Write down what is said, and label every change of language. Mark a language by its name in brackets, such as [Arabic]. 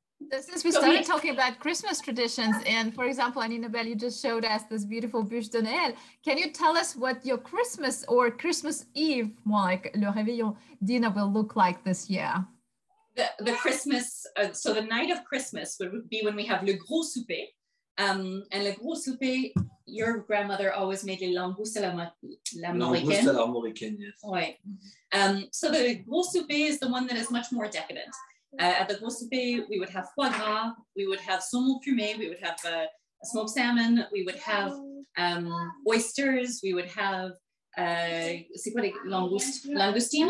[English] Since we started talking about Christmas traditions, and for example, Anina, Belle, you just showed us this beautiful Bûche de Noël. Can you tell us what your Christmas or Christmas Eve, more like le réveillon dinner, will look like this year? The Christmas, so the night of Christmas would be when we have le gros souper. And le gros souper, your grandmother always made les langoustes à [French] Langoustes à l'armoricaine, yes. Ouais. [English] So the gros souper is the one that is much more decadent. At the gros souper, we would have foie gras, we would have saumon fumé, we would have smoked salmon, we would have oysters, we would have [French] c'est quoi les langoustes? Langoustines?